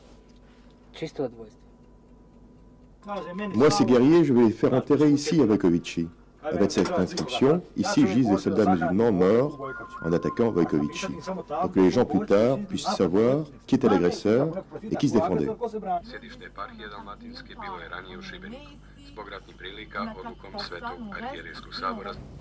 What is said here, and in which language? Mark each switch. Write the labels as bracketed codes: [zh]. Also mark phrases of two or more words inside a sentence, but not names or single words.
[fr] Moi, ces guerriers, je vais les faire enterrer ici à Vojkovići. Avec cette inscription, ici gisent des soldats musulmans morts en attaquant Vojkovići, pour que les gens plus tard puissent savoir qui était l'agresseur et qui se défendait. [sr] Sjedište eparhije Dalmatinske bilo je ranije u Šibeniku. Zbog ratnih prilika, odlukom Svetog arhijerijskog sabora.